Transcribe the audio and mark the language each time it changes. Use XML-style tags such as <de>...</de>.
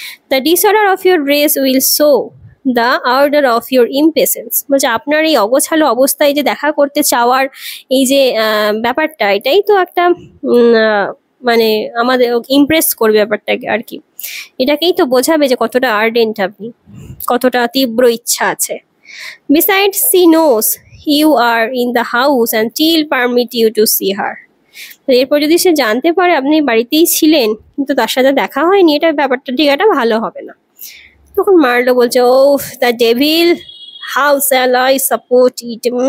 <en>The disorder of your dress will show the order of your impatience.</en> <bn>বলছে আপনার এই অগোছালো অবস্থায় যে দেখা করতে চাওয়ার এই যে ব্যাপারটা, এটাই তো একটা মানে আমাদের ইমপ্রেস করবে ব্যাপারটাকে আর কি। এটাকেই তো বোঝাবে যে কতটা আর্ডেন্ট আপনি, কতটা তীব্র ইচ্ছা আছে।</bn> <en>Besides, she knows you are in the house and she'll permit you to see her.</en> <bn>এরপর যদি সে জানতে পারে আপনি বাড়িতেই ছিলেন কিন্তু তার সাথে দেখা হয়নি, এটা ব্যাপারটা ঠিক একটা ভালো হবে না। তখন মার্লো বলছে,</bn> <en>Oh the devil, how shall I support it.</en>